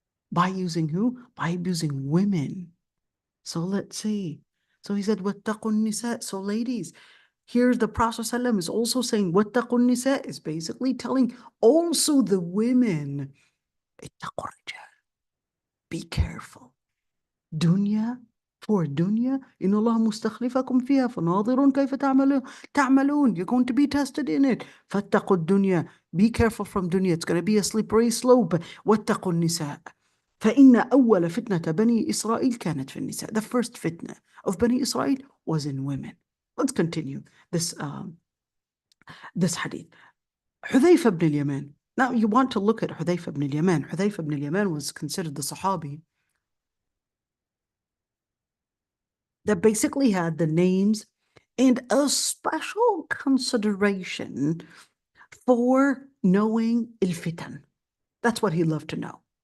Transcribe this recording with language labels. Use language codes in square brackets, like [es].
[en] By using who? By abusing women. So let's see. So he said, [ar] وَاتَّقُوا النِّسَاء. [en] So ladies, here the Prophet ﷺ is also saying, وَاتَّقُوا النِّسَاء is basically telling also the women, [ar] اتَّقُوا الرِّجَالِ. [en] Be careful. [ar] Dunya, for dunya, إِنَّ اللَّهَ مُسْتَخْلِفَكُمْ فِيهَا فَنَاظِرٌ كَيْفَ تَعْمَلُونَ. [en] You're going to be tested in it. [ar] فَاتَّقُوا الدُّنْيَا. [en] Be careful from dunya. It's going to be a slippery slope. [ar] وَاتَّقُوا النِّسَاء. فإن أول فتنة بني إسرائيل كانت في النساء. [en] The first fitna of Bani Israel was in women. Let's continue this hadith. Hudayfa ibn al-Yaman. Now you want to look at Hudayfa ibn al-Yaman. Hudayfa ibn al-Yaman was considered the Sahabi that basically had the names and a special consideration for knowing al-fitan. That's what he loved to know.